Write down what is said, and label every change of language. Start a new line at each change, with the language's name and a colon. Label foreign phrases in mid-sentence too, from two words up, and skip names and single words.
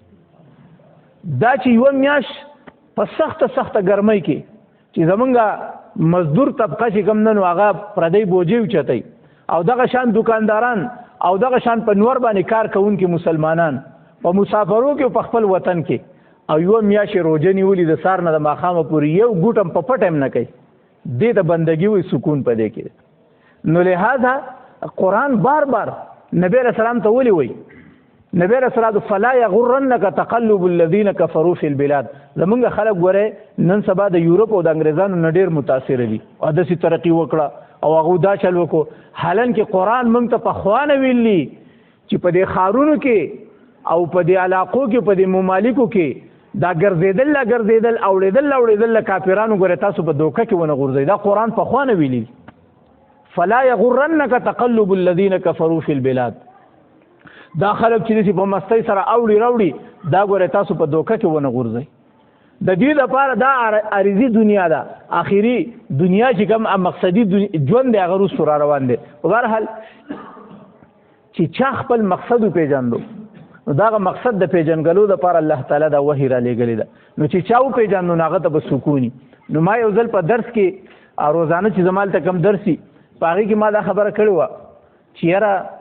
Pashto: دا چې یوه میاشت په سخته ګرمۍ کې چې زمونږ مزدور طبقه چې کوم نه نو هغه پردی بوجۍ اوچتوي او دغه شان دکانداران او دغه شان په نور باندې کار کوونکي مسلمانان په مسافرو کې په خپل وطن کې او یوه میاشت روژه نیولي د سهار نه د ماښامه پورې یو ګوټ هم په پټ هم نه کوي دې ته بندګي وي سکون په دې کې نو لہذا قرآن بار نبی
Arabic: علیہ السلام
Pashto: ته ولې وایي نبی
Arabic: علیہ السلام فلا یغرنک تقلب الذین کفروا فی البلاد
Pashto: زمونږ خلک ګورئ نن سبا د یورپ او د انګریزانو نه ډېر متاثره دي او داسې ترقي وکړه او هغو دا چل وکړو حالانکې قرآن موږ ته پخوا نه ویلي چې په دې ښارونو کې او په دې علاقو کې په دې ممالکو کې دا ګرځېدل اوړېدل له کافرانو ګورئ تاسو په دوکه کې ونه غورځئ دا قرآن پخوا نه ویلي
Arabic: فلا یغرنک تقلب الذین کفروا فی البلاد
Pashto: دا خلک چې داسې په مستۍ سره اوړي راوړي دا ګورئ تاسو په دوکه کې ونه غورځئ د دې لپاره دا عارضي دنیا ده آخري دنیا چې کوم مقصدي ژوند دی هغه وروستو را روان دی په بهرحال چې چا خپل مقصد وپېژندو نو دغه مقصد د پیژنګلو لپاره الله تعالی دا وحی را لېږلې ده نو چې چا وپېژندو نو هغه ته به سکوني نو ما یو ځل په درس کې روزانه چې زما هلته کوم درسي په هغې کې ما دا خبره کړې وه چې یاره